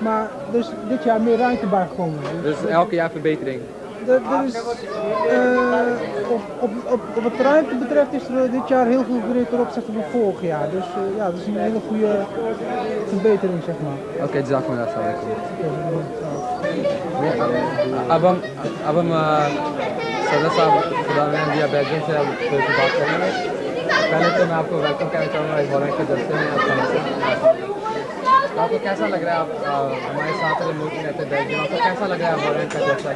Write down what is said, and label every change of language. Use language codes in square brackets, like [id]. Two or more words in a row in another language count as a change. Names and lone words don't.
[nl] Maar er is dit jaar meer ruimte bijgekomen. Dus elke jaar verbetering? Er is, op wat ruimte betreft is er dit jaar heel veel verbetering ten opzichte van vorig jaar. Dus ja, dat is een hele goede verbetering, zeg maar. Oké, jazakumullah. [ur] اب ہم صدر صاحب خدا میں دیا بیلجیم سے اب تھوڑی سی بات کریں گے. پہلے تو میں آپ کو ویلکم کہنا چاہوں گا اس والینٹ کے جلسے میں. تو آپ کو کیسا لگ رہا ہے? آپ ہمارے ساتھ جو لوگ رہتے ہیں بیلجیم، آپ کو کیسا لگ رہا ہے والینٹ کا جلسہ?